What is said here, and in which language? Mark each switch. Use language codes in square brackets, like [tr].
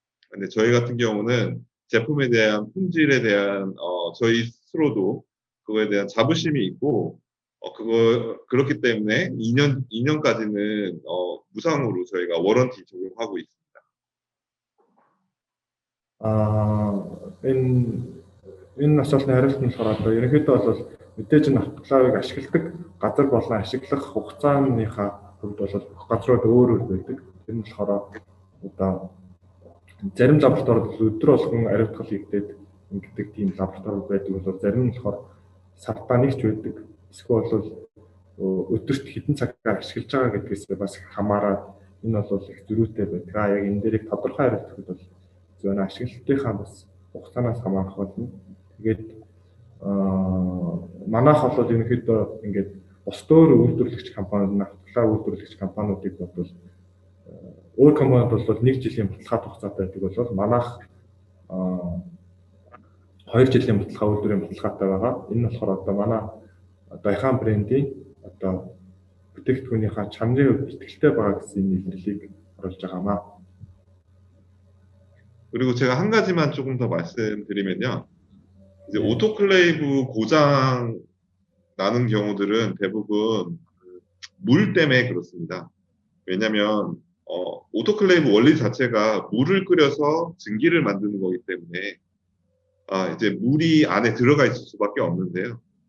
[ko] 근데 저희 같은 경우는 제품에 대한 품질에 대한 저희 스스로도 그거에 대한 자부심이 있고 그렇기 때문에 2년까지는 무상으로 저희가 워런티 적용하고 있습니다. [mn] Энэ асуултны хариулт нь болохоор одоо ерөнхийдөө бол мэдээж энэ автоклавыг ашигладаг газар болон ашиглах хугацааныхаа хувьд бол бүх газрууд өөр өөр байдаг. Тэр нь болохоор одоо зарим лабораторид өдөр болгон ариутгал хийгдээд ингэдэг тийм лабораторид байдаг бол зарим нь болохоор сартаа нэгч байдаг. Эсвэл бол өдөрт хэдэн цагаар ашиглаж байгаа гэдгээс бас хамаараад энэ бол их зөрүүтэй байдаг. Яг энэ дээрийг тодорхой хариулт өгөхөд бол зөвхөн ашиглалтынхаа бас хугацаанаас хамаарах болно. Тэгээд манайх бол ерөнхийдөө ингээд бус өөр үйлдвэрлэгч компани, автоклав үйлдвэрлэгч компаниудыг бодвол өөр компанид бол 1 жилийн баталгаа хугацаатай байдаг бол манайх 2 жилийн баталгаа үйлдвэрийн баталгаатай байгаа. Энэ нь болохоор одоо манай Daihan брендийн одоо бүтээгдэхүүнийхээ чанарын хувьд итгэлтэй байгаа гэсэн илэрлийг оруулж байгаамаа. [ko] 그리고 제가 한 가지만 조금 더 말씀드리면요. 이제 오토클레이브 고장 나는 경우들은 대부분 물 때문에 그렇습니다. 왜냐면 오토클레이브 원리 자체가 물을 끓여서 증기를 만드는 거기 때문에 이제 물이 안에 들어가 있을 수밖에 없는데요.